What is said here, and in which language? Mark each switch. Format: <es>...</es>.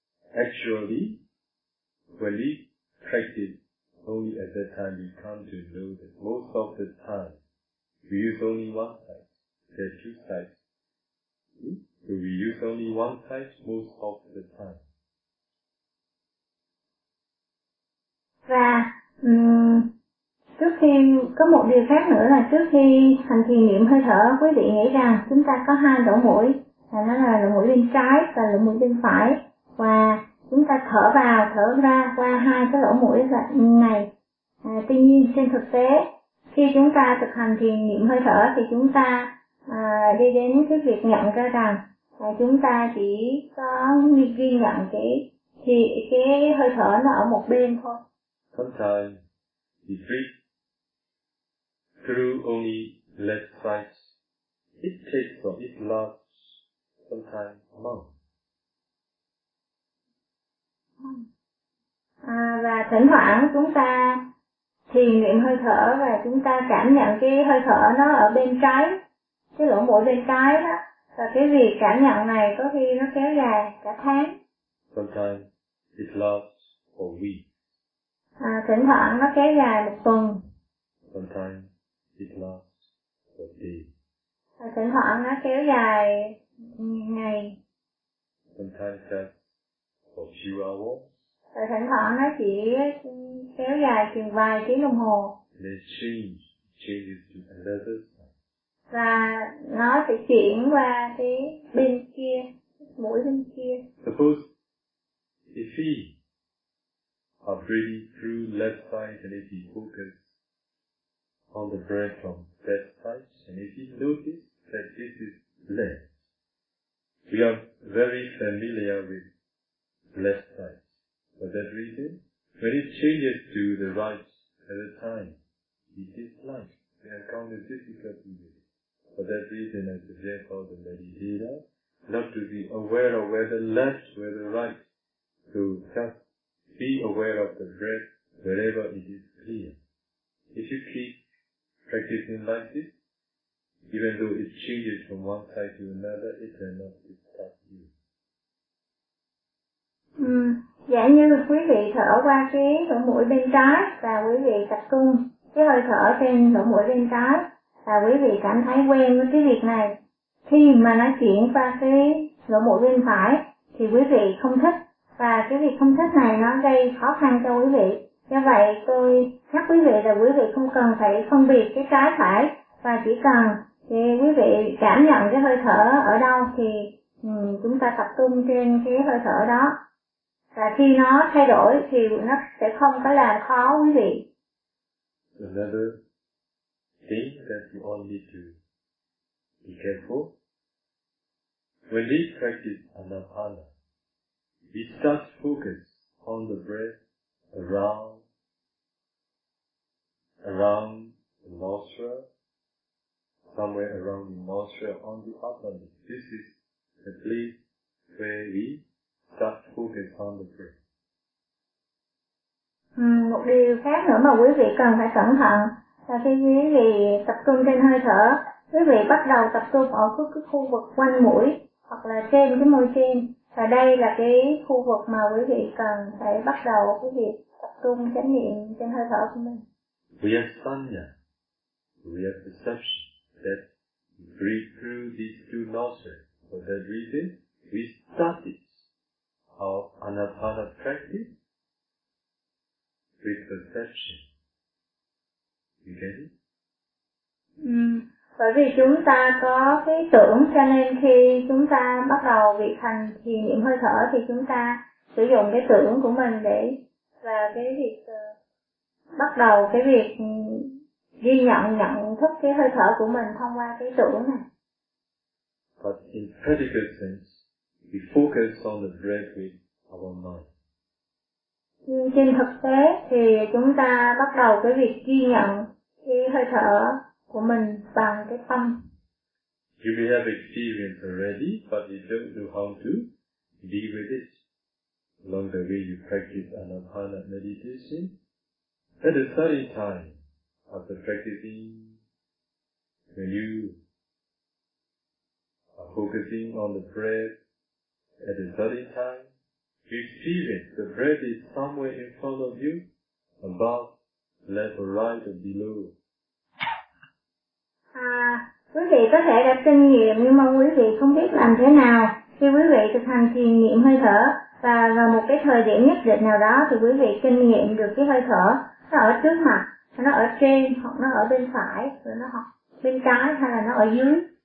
<en>Actually, when we practice only at that time, we come to know that most of the time, we use only one side. There are two sides. So we use only one side most of the time.</en> <vi>Và trước khi có một điều khác nữa là trước khi hành thiền niệm hơi thở, quý vị nghĩ rằng chúng ta có hai lỗ mũi, nó là lỗ mũi bên trái và lỗ mũi bên phải, và chúng ta thở vào thở ra qua hai cái lỗ mũi này. Tuy nhiên trên thực tế khi chúng ta thực hành thiền niệm hơi thở thì chúng ta đi đến cái việc nhận ra rằng chúng ta chỉ có ghi nhận cái hơi thở nó ở một bên thôi.</vi> <en>Sometimes we breathe through only left side. It takes or it lasts sometimes a month.</en> <vi>Và thỉnh thoảng chúng ta thiền niệm hơi thở và chúng ta cảm nhận cái hơi thở nó ở bên trái, cái lỗ mũi bên trái đó, và cái việc cảm nhận này có khi nó kéo dài cả tháng.</vi> <en>Sometimes it lasts for weeks.</en> <vi>Thỉnh thoảng nó kéo dài một tuần.</vi> <en>Sometimes it lasts for days.</en> <vi>Thỉnh thoảng nó kéo dài ngày.</vi> <en>Sometimes just for few hours.</en> <vi>Thỉnh thoảng nó chỉ kéo dài chừng vài tiếng đồng hồ.</vi> <en>Then changes to another side.</en> <vi>Và nó sẽ chuyển qua cái bên kia, mũi bên kia.</vi> <en>Suppose if he are breathing through left side, and if he focus on the breath from that side, and if he notice that this is left, we are very familiar with left side. For that reason, when it changes to the right at the time, we dislike, we encounter difficulty with it. For that reason, I suggest all the meditators not to be aware of whether left, whether right, to just be aware of the breath wherever it is clear. If you keep practicing like this, even though it changes from one side to another, it will not disturb you.</en> <vi>Dạ như quý vị thở qua cái lỗ mũi bên trái và quý vị tập trung cái hơi thở trên lỗ mũi bên trái và quý vị cảm thấy quen với cái việc này, khi mà nó chuyển qua cái lỗ mũi bên phải thì quý vị không thích, và cái việc không thích này nó gây khó khăn cho quý vị. Do vậy tôi nhắc quý vị là quý vị không cần phải phân biệt cái trái phải, và chỉ cần thì quý vị cảm nhận cái hơi thở ở đâu thì chúng ta tập trung trên cái hơi thở đó. Và khi nó thay đổi thì nó sẽ không có làm khó quý vị.</vi> <en>Another thing that you all need to be careful. When we practice anapana, we start focus on the breath around the nostril, somewhere around the nostril on the upper lip. This is the place where we start focus on the breath.</en> <vi>Một điều khác nữa mà quý vị cần phải cẩn thận là khi quý vị tập trung trên hơi thở, quý vị bắt đầu tập trung ở cái khu vực quanh mũi hoặc là trên cái môi trên, và đây là cái khu vực mà quý vị cần phải bắt đầu cái việc tập trung chánh niệm trên hơi thở của mình.</vi> <en>We have sanya, we have perception that breathe through these two nostrils. For that reason, we started our anapana practice with perception. You get it?</en> <vi>Bởi vì chúng ta có cái tưởng, cho nên khi chúng ta bắt đầu việc hành thì niệm hơi thở thì chúng ta sử dụng cái tưởng của mình để và cái việc bắt đầu cái việc ghi nhận thức cái hơi thở của mình thông qua cái tưởng này.</vi> <en>But in practical sense, we focus on the breath with our mind.</en> <vi>Nhưng trên thực tế thì chúng ta bắt đầu cái việc ghi nhận cái hơi thở của mình bằng cái tâm.</vi> <en>You may have experience already, but you don't know how to deal with it. Along the way you practice anapana meditation, at a certain time after practicing, when you are focusing on the breath, at a certain time, you experience the breath is somewhere in front of you, above, left or right or below.</en> <vi>Quý vị có thể đã kinh nghiệm, nhưng mà quý vị không biết làm thế nào khi quý vị thực hành thiền niệm hơi thở, và vào một cái thời điểm nhất định nào đó thì quý vị kinh nghiệm được cái hơi thở nó ở trước mặt, nó ở trên hoặc nó ở bên phải, rồi nó ở bên trái hay là nó ở dưới.</vi>